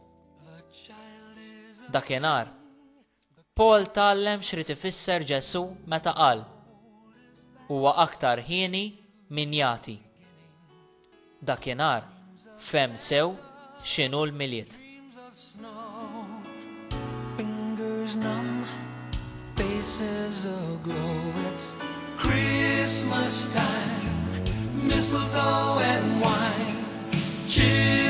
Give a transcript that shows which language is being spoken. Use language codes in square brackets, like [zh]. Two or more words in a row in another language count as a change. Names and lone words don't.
[mt] Dakinhar Paul tgħallem x'rid ifisser Ġesu meta qal: Huwa aktar ħieni min jagħti. Dakinhar fehm sew x'inhu l-miliet. [en] Fingers numb, faces aglow. It's Christmas time, mistletoe and wine. Cheer